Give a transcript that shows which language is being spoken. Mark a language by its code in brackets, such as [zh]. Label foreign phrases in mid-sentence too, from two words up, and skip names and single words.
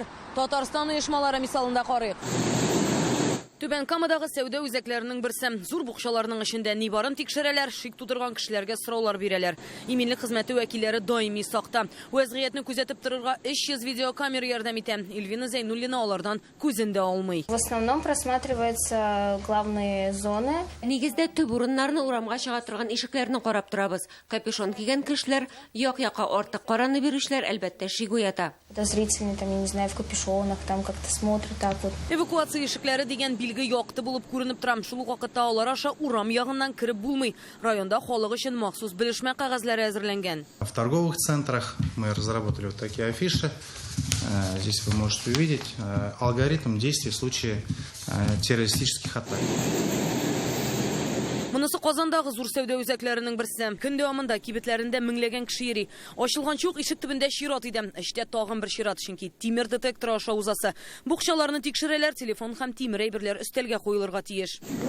[tt] Татарстан оешмалары мисалында карыйк. Түбән Камадагы сәүдә үзәкләренең берсе зур букчаларның эчендә нибарын тикшерәләр, шик тудырган кешеләргә сораулар бирәләр. Иминлек хезмәте вәкилләре даими сакта. Вәзгыятьне күзәтеп торырга 300 видеокамера ярдәм итә. Эльвина Зайнуллина алардан күзендә алмый. [ru] В основном просматриваются главные зоны. [tt] Нигездә төп урыннарны урамга чыга торган ишекләрне карап торабыз. Капюшон кигән кешеләр, як-якка артык караны бирүчләр әлбәттә шик уята. [ru] Подозрительные там, я не знаю, в капюшонах, там как-то смотрят так вот. [tt] Эвакуация ишекләре дигән билге якты булып күренеп торам. Шул вакытта алар аша урам ягыннан кирип булмый. Районда халык өчен махсус белешмә кәгазьләре әзерләнгән. [ru] В торговых центрах мы разработали вот такие афиши. Здесь вы можете увидеть алгоритм действий в случае террористических атак. [tt] Монысы Казандагы зур сәүдә үзәкләренең берсе. Көн дәвамында кибетләрендә меңләгән кеше йөри. Ачылган чук ишек төбендә чират иде. Эчтә тагын бер чират, чөнки тимер детектор аша узасы. Букчаларны тикшерәләр, телефон һәм тимер әйберләр өстәлгә куелырга тиеш.